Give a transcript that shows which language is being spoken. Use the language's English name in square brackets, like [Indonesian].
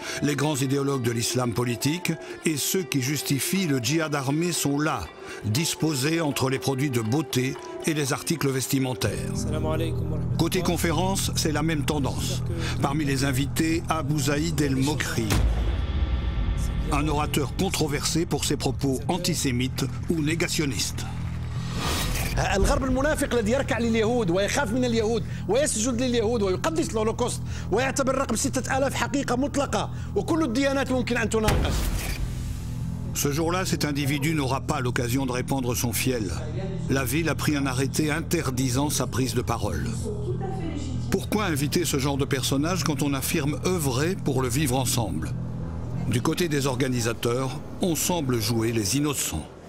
[French] Les grands idéologues de l'islam politique et ceux qui justifient le djihad armé sont là, disposés entre les produits de beauté et les articles vestimentaires. Côté conférence, c'est la même tendance. Parmi les invités, Abou Zaïd El Mokri, un orateur controversé pour ses propos antisémites ou négationnistes. [Arabic] الغرب المنافق الذي يركع لليهود ويخاف من اليهود ويسجد لليهود ويقدس الهولوكوست ويعتبر رقم 6000 حقيقة مطلقة وكل الديانات ممكن أن تناقش. [French] Ce jour-là, cet individu n'aura pas l'occasion de répandre son fiel. La ville a pris un arrêté interdisant sa prise de parole. Pourquoi inviter ce genre de personnage quand on affirme œuvrer pour le vivre ensemble? Du côté des organisateurs, on semble jouer les innocents.